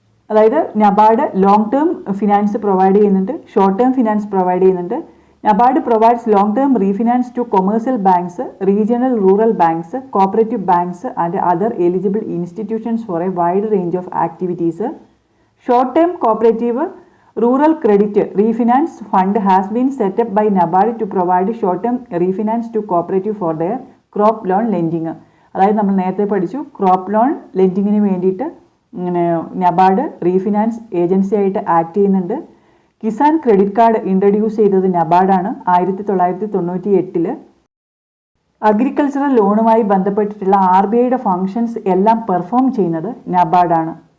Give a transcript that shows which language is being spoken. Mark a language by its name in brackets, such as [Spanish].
[Malayalam] അതായത് NABARD long term finance provide ചെയ്യുന്നുണ്ട്, short term finance provide ചെയ്യുന്നുണ്ട്. [English] NABARD provides long term refinance to commercial banks, regional rural banks, cooperative banks and other eligible institutions for a wide range of activities. Short term cooperative rural credit refinance fund has been set up by NABARD to provide short term refinance to cooperative for their crop loan lending. [Malayalam] അതായത് നമ്മൾ നേരത്തെ പഠിച്ചു, crop loan ലെൻഡിങ്ങിന് വേണ്ടിയിട്ട് NABARD refinance agency ആയിട്ട് act ചെയ്യുന്നുണ്ട്. Kisan credit card introduce ചെയ്തത് നബാർഡാണ് 1998. Agricultural ലോണുമായി ബന്ധപ്പെട്ടിട്ടുള്ള RBIയുടെ functions എല്ലാം പെർഫോം ചെയ്യുന്നത് നബാർഡാണ്.